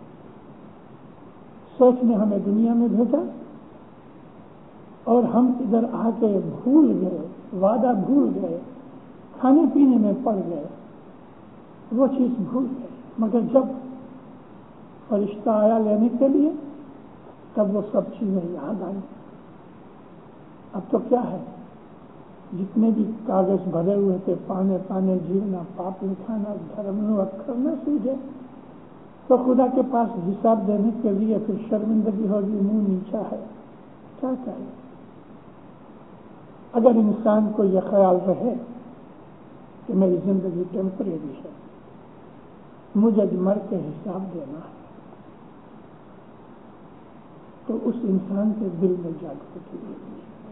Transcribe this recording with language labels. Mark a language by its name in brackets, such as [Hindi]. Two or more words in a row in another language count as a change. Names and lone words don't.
[Urdu] سوچ نے ہمیں دنیا میں بھیجا اور ہم ادھر آ کے بھول گئے، وعدہ بھول گئے، کھانے پینے میں پڑ گئے، وہ چیز بھول گئے۔ مگر جب فرشتہ آیا لینے کے لیے تب وہ سب چیزیں یاد آئیں۔ اب تو کیا ہے، جتنے بھی کاغذ بھرے ہوئے تھے، [Gujarati] પાને પાને જીવના, પાપ લખાણા, ધરમ નો અખર ન સૂઝે, [Urdu] تو خدا کے پاس حساب دینے کے لیے پھر شرمندگی ہوگی، منہ نیچا ہے، کیا کرے۔ اگر انسان کو یہ خیال رہے کہ میری زندگی ٹیمپریری ہے، مجھے مر کے حساب دینا ہے، تو اس انسان کے دل میں جاگرتی ہوتی ہے۔